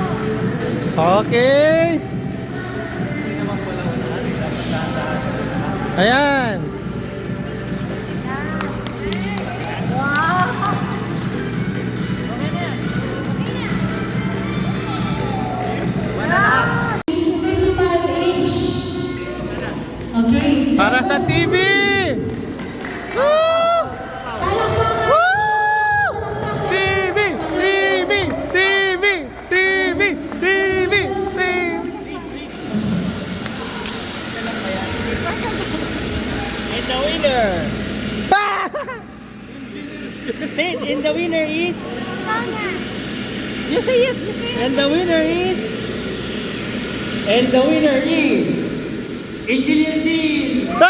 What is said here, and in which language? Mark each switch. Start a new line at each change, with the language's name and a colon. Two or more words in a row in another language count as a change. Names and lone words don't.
Filipino: Okay. Ayan. Wow.
English: 55 each. Okay.
Filipino: Para sa TV. Woo! Woo!
English: TV, TV, TV, TV, TV, TV. And the winner. And the winner is. You say it. And the winner is. And the winner is. Engineer Jean.